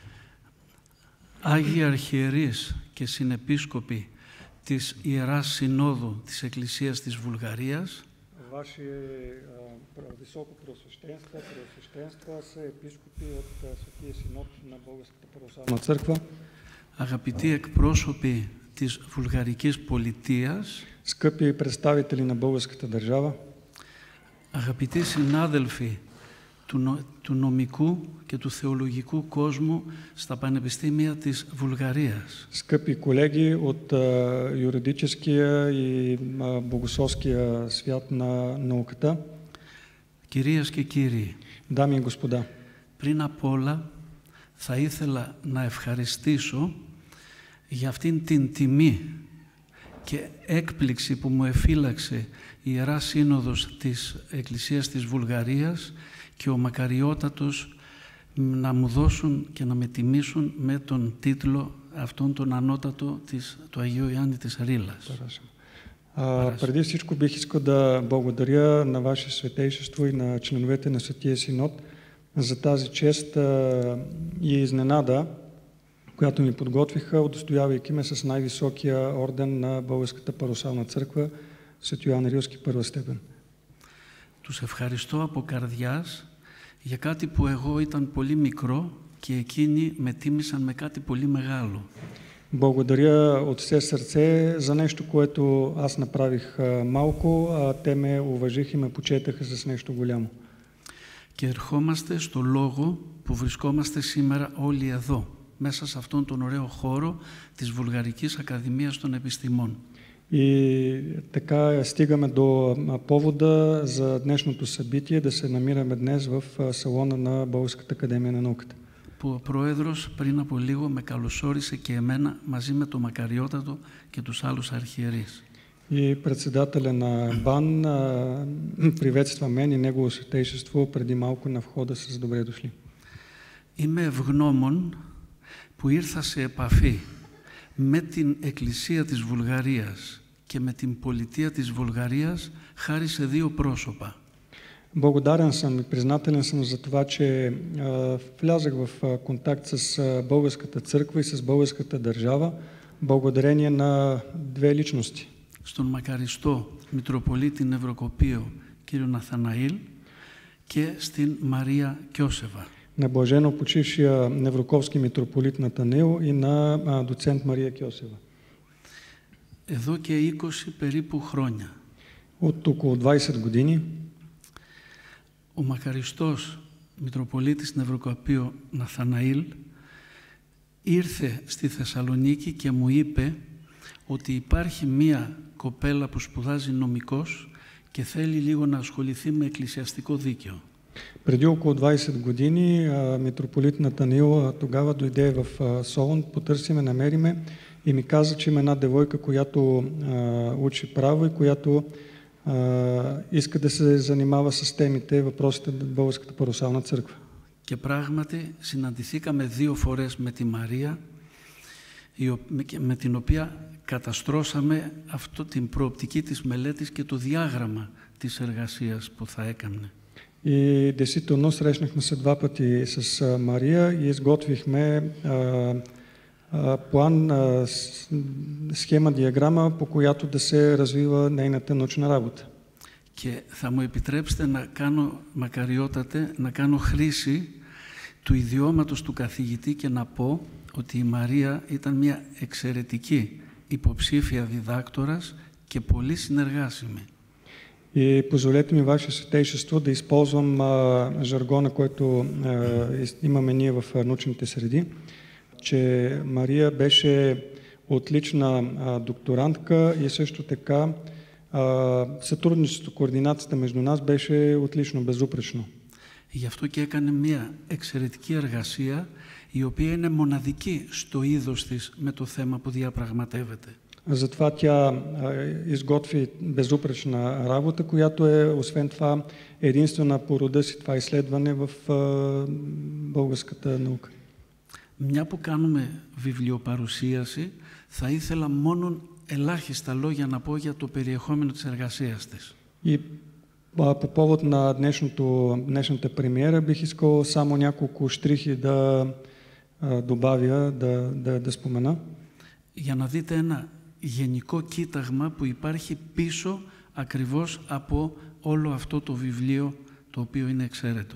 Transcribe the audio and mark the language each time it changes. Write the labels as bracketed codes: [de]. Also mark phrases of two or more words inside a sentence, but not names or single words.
[el] Άγιοι Αρχιερείς και Συνεπίσκοποι της Ιεράς Συνόδου της Εκκλησίας της Βουλγαρίας, [bg] Ваши високопреосвещенства, преосвещенства са епископи от Светия Синод на Българската православна църква, [el] αγαπητοί εκπρόσωποι της Βουλγαρικής Πολιτείας, [bg] скъпи представители на българската държава, [el] αγαπητοί συνάδελφοι του νομικού και του θεολογικού κόσμου στα πανεπιστήμια της Βουλγαρίας. [bg] скъпи колеги от юридическия и богословския свят на науката, [el] Κυρίες και κύριοι, [bg] дами и господа, [el] πριν απ' όλα θα ήθελα να ευχαριστήσω για αυτήν την τιμή και έκπληξη που μου εφύλαξε η Ιερά Σύνοδος της Εκκλησίας της Βουλγαρίας και ο Μακαριότατος να μου δώσουν και να με τιμήσουν με τον τίτλο αυτόν τον ανώτατο του Αγίου Ιωάννη της Ρήλας. [bg] Преди всичко бих искал да благодаря на Ваше Светейшество и на членовете на Светия Синод за тази чест и изненада, която ми подготвиха, удостоявайки ме с най-високия орден на Българската православна църква, Свети Йоан Рилски първа степен. [el] Τους ευχαριστώ από καρδιάς για κάτι που εγώ ήταν πολύ μικρό και εκείνοι με τίμησαν με κάτι πολύ μεγάλο. [bg] Благодаря от все сърце за нещо, което аз направих малко, а те ме уважиха и ме почетаха с нещо голямо. [el] Και ερχόμαστε στο λόγο που βρισκόμαστε σήμερα όλοι εδώ, μέσα σε αυτόν τον ωραίο χώρο της Βουλγαρικής Ακαδημίας των Επιστημών. [bg] И така стигаме до повода за днешното събитие, да се намираме днес в салона на Българската академия на науката. [el] Που ο Πρόεδρος πριν από λίγο με καλωσόρισε και εμένα μαζί με τον Μακαριότατο και τους άλλους αρχιερείς. [bg] И председателя на БАН приветства мен и Негово Светейшество преди малко на входа с добре дошли. [el] Είμαι ευγνώμων που ήρθα σε επαφή με την Εκκλησία της Βουλγαρίας και με την πολιτεία της Βουλγαρίας χάρη σε δύο πρόσωπα. [bg] Благодарен съм и признателен съм за това, че влязах в контакт с българската църква и с българската държава, благодарение на две личности. [el] Στον μακαριστό Μητροπολίτη Νευροκοπείο κύριο Ναθαναήλ και στην Μαρία Κιώσεβα. [bg] На блажено почившия невроковски митрополит Натанаил и на доцент Мария Кьосева. [el] Εδώ και 20 περίπου χρόνια. [bg] От около 20 години [el] ο μακαριστός Μητροπολίτης Νευροκοπείο Ναθαναήλ ήρθε στη Θεσσαλονίκη και μου είπε ότι υπάρχει μία κοπέλα που σπουδάζει νομικός και θέλει λίγο να ασχοληθεί με εκκλησιαστικό δίκαιο. [bg] Преди около 20 години митрополит Натанаил тогава дойде в Солун, потърсиме, намериме и ми каза, че има една девойка, която учи право и която иска да се занимава с темите, въпросите на Българската парусална църква. [el] Και πράγματι συναντηθήκαμε 2 φορές με τη Μαρία, με την οποία καταστρώσαμε την προοπτική της μελέτης και το διάγραμμα της εργασίας που θα έκανε. [bg] И действително срещнахме се 2 пъти с Мария и изготвихме план, схема, диаграма, по която да се развива нейната научна работа. [el] Και θα μου επιτρέψετε να κάνω, μακαριότατε, να κάνω χρήση του ιδιώματος του καθηγητή και να πω ότι η Μαρία ήταν μια εξαιρετική υποψήφια διδάκτορας και πολύ συνεργάσιμη. [bg] И позволете ми, Ваше Святейшество, да използвам жаргона, който имаме ние в научните среди, че Мария беше отлична докторантка и също така сътрудничеството, координацията между нас беше отлично, безупречно. [el] Γι' αυτό και έκανε μια εξαιρετική εργασία, η οποία είναι μοναδική στο είδος της με το θέμα που διαπραγματεύεται. [bg] Затова тя изготви безупречна работа, която е, освен това, единствена по рода си това изследване в българската наука. [el] Μια που κάνουμε βιβλιοπαρουσίαση, θα ήθελα μόνο ελάχιστα λόγια να πω για το περιεχόμενο της εργασίας της. [bg] И по повод на днешната премиера бих искал само няколко штрихи да добавя, да спомена. [el] Για να δείτε ένα γενικό κοίταγμα που υπάρχει πίσω ακριβώς από όλο αυτό το βιβλίο, το οποίο είναι εξαίρετο.